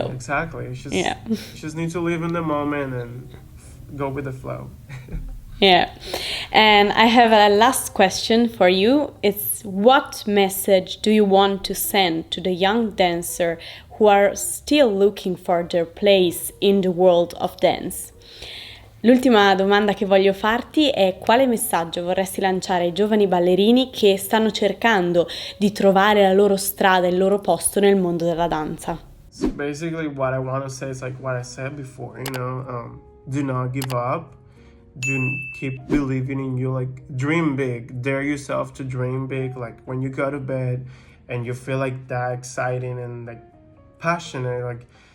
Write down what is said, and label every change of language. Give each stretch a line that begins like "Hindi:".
English: It's just, just need to live in the moment and go with the flow. Yeah. And I have a last question for you. It's, what message do you want to send to the young dancer who are still looking for their place in the world of dance?
Italian: L'ultima domanda che voglio farti è: quale messaggio vorresti lanciare ai giovani ballerini che stanno cercando di trovare la loro strada, il loro posto nel mondo della danza?
English: So basically what I want to say is like what I said before, you know, do not give up, keep believing in you, like dream big, dare yourself to dream big, like when you go to bed and you feel like that exciting and like passionate, like